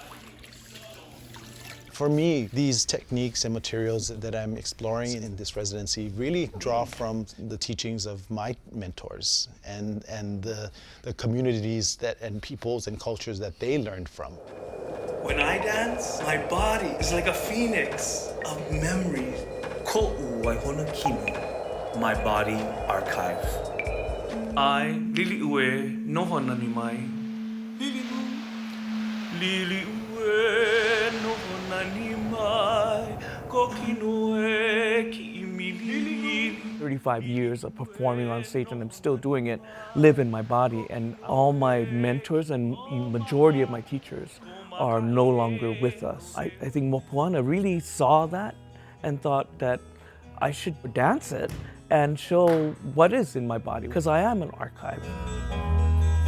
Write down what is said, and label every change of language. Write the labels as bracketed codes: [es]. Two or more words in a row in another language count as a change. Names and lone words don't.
[en] For me, these techniques and materials that I'm exploring in this residency really draw from the teachings of my mentors and the communities and peoples and cultures that they learned from. When I dance, my body is like a phoenix of memories. [haw] Ko'u Waihona Kino, [en] my body archive. [haw] I, lili'ue, nohonani mai. Lili'ue, nohonani mai. Kokinoe ki imili. [en] 35 years of performing on stage, and I'm still doing it, live in my body. And all my mentors and majority of my teachers are no longer with us. I think Mopuana really saw that and thought that I should dance it and show what is in my body, because I am an archive.